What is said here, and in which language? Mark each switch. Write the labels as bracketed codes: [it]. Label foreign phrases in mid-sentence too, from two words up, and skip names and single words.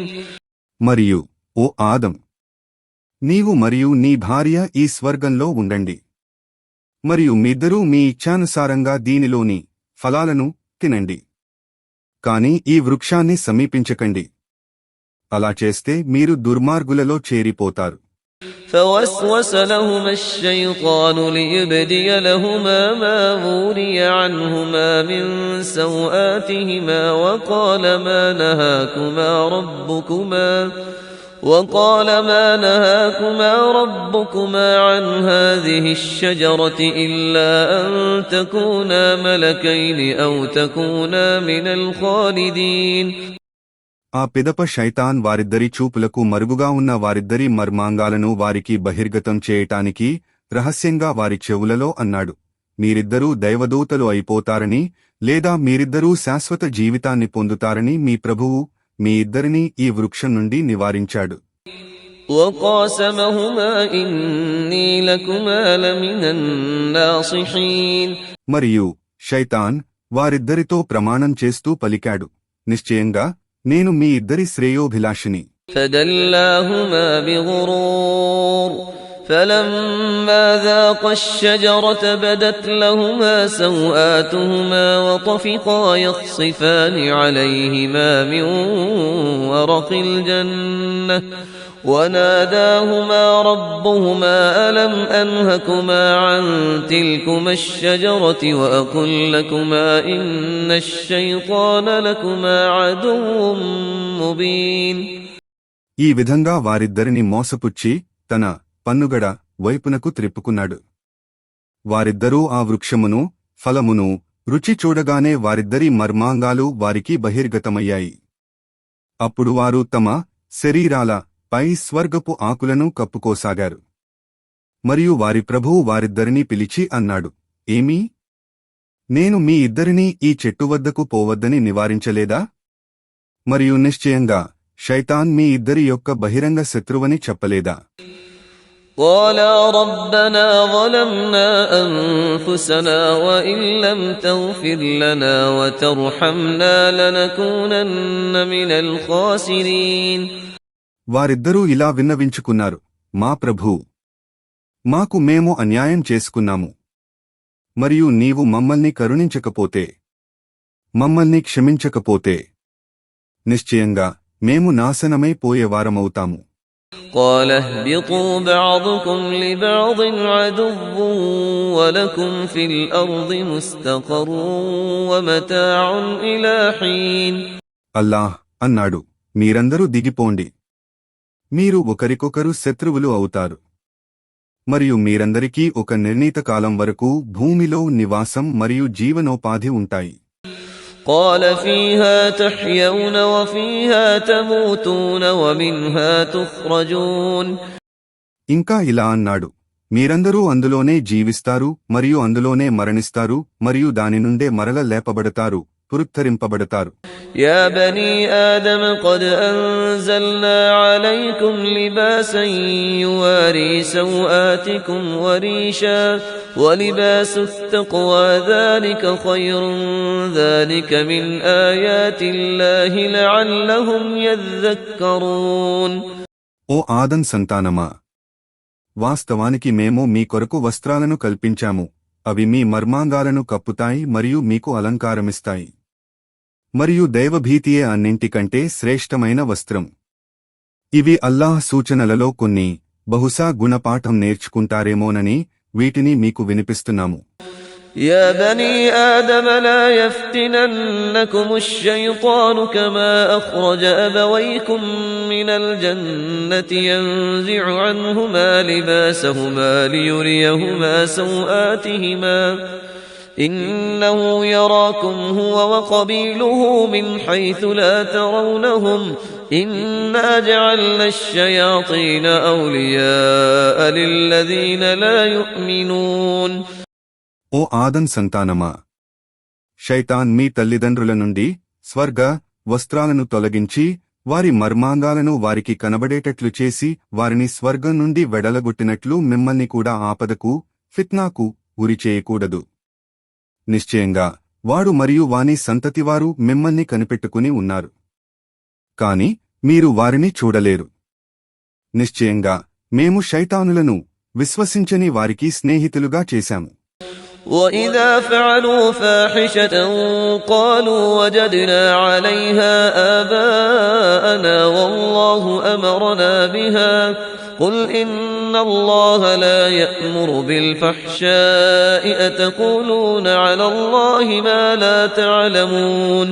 [te] మరియు ఓ ఆదం, నీవు మరియు నీ భార్య ఈ స్వర్గంలో ఉండండి. మరియు మీద్దరూ మీ ఇచ్ఛానుసారంగా దీనిలోని ఫలాలను తినండి. కాని ఈ వృక్షాన్ని సమీపించకండి. అలా చేస్తే మీరు దుర్మార్గులలో చేరిపోతారు. [ar] فوسوس لهما الشيطان ليبدي لهما ما وري عنهما من سوآتهما وقال ما نهاكما ربكما عن هذه الشجرة إلا أن تكونا ملكين أو تكونا من الخالدين. [te] ఆ పిదప శైతాన్ వారిద్దరి చూపులకు మరుగుగా ఉన్న వారిద్దరి మర్మాంగాలను వారికి బహిర్గతం చేయటానికి రహస్యంగా వారి చెవులలో అన్నాడు, మీరిద్దరూ దైవదూతలు అయిపోతారని లేదా మీరిద్దరూ శాశ్వత జీవితాన్ని పొందుతారని మీ ప్రభువు మీ ఇద్దరినీ ఈ వృక్షం నుండి నివారించాడు. [ar] وقاسمهما إني لكما لمن الناصحين. [te] మరియు శైతాన్ వారిద్దరితో ప్రమాణం చేస్తూ పలికాడు, నిశ్చయంగా నేను మీ ఇద్దరి శ్రేయోభిలాషిని. [ar] فدلاهما بغرور فلما ذاقا الشجرة بدت لهما سوآتهما وطفقا يخصفان عليهما من ورق الجنة وناداهما ربهما ألم أنهكما عن تلكما الشجرة وأقل لكما إن الشيطان لكما عدو مبين. [te] ఈ విధంగా వారిద్దరిని మోసపుచ్చి తన పన్నుగడ వైపునకు త్రిప్పుకున్నాడు. వారిద్దరూ ఆ వృక్షమును ఫలమును రుచి చూడగానే వారిద్దరి మర్మాంగాలు వారికి బహిర్గతమయ్యాయి. అప్పుడు వారు తమ శరీరాల పై స్వర్గపు ఆకులను కప్పుకోసాగారు. మరియు వారి ప్రభువు వారిద్దరినీ పిలిచి అన్నాడు, ఏమీ? నేను మీ ఇద్దరినీ ఈ చెట్టు వద్దకు పోవద్దని నివారించలేదా? మరియు నిశ్చయంగా శైతాన్ మీ ఇద్దరి యొక్క బహిరంగ శత్రువని చెప్పలేదా? [ar] قالا ربنا ظلمنا أنفسنا وإن لم تغفر لنا وترحمنا لنكونن من الخاسرين. [te] వారిద్దరూ ఇలా విన్నవించుకున్నారు, మా ప్రభూ, మాకు మేము అన్యాయం చేసుకున్నాము. మరియు నీవు మమ్మల్ని కరుణించకపోతే, మమ్మల్ని క్షమించకపోతే నిశ్చయంగా మేము నాశనమైపోయేవారమవుతాము. [ar] قال اهبطوا بعضكم لبعض عدو ولكم في الأرض مستقر ومتاع إلى حين. [te] అల్లాహ్ అన్నాడు, మీరందరూ దిగిపోండి, మీరు ఒకరికొకరు శత్రువులు అవుతారు, మరియు మీరందరికీ ఒక నిర్ణీత కాలం వరకు భూమిలో నివాసం మరియు జీవనోపాధి ఉంటాయి. [ar] قال فيها تحيون وفيها تموتون ومنها تخرجون. [te] ఇంకా ఇలా అన్నాడు, మీరందరూ అందులోనే జీవిస్తారు మరియు అందులోనే మరణిస్తారు మరియు దాని నుండే మరల లేపబడతారు, పునరుద్ధరింపబడతారు. [ar] يا بني آدم قد أنزلنا عليكم لباسا يواري سوآتكم وريشا ولباس التقوى ذلك خير ذلك من آيات الله لعلهم يذكرون. [te] ఓ ఆదం సంతానమా, వాస్తవానికి మేము మీ కొరకు వస్త్రాలను కల్పించాము, అవి మీ మర్మాంగాలను కప్పుతాయి మరియు మీకు అలంకారమిస్తాయి. మరియు దైవభీతియే అన్నింటికంటే శ్రేష్టమైన వస్త్రం. ఇవి అల్లాహ్ సూచనలలో కొన్ని, బహుశా గుణపాఠం నేర్చుకుంటారేమోనని వీటిని మీకు వినిపిస్తున్నాము. [ar] يا بني آدم لا يفتننكم الشيطان كما أخرج أبويكم من الجنة ينزع عنهما لباسهما ليريهما سوآتهما إنه يراكم هو وقبيله من حيث لا ترونهم إنا جعلنا الشياطين أولياء للذين لا يؤمنون. [te] ఓ ఆదం సంతానమా, శైతాన్ మీ తల్లిదండ్రుల నుండి స్వర్గ వస్త్రాలను తొలగించి వారి మర్మాంగాలను వారికి కనబడేటట్లు చేసి వారిని స్వర్గం నుండి వెడలగొట్టినట్లు మిమ్మల్ని కూడా ఆపదకు, ఫిత్నాకు గురిచేయకూడదు. నిశ్చయంగా వాడు మరియు వాని సంతతివారు మిమ్మల్ని కనిపెట్టుకుని ఉన్నారు, కాని మీరు వారిని చూడలేరు. నిశ్చయంగా మేము శైతానులను విశ్వసించని వారికి స్నేహితులుగా చేశాము. [ar] وَإِذَا فَعَلُوا فَاحِشَةً قَالُوا وَجَدْنَا عَلَيْهَا آبَاءَنَا وَاللَّهُ أَمَرَنَا بِهَا قُلْ إِنَّ اللَّهَ لَا يَأْمُرُ بِالْفَحْشَاءِ أَتَقُولُونَ عَلَى اللَّهِ مَا لَا تَعْلَمُونَ.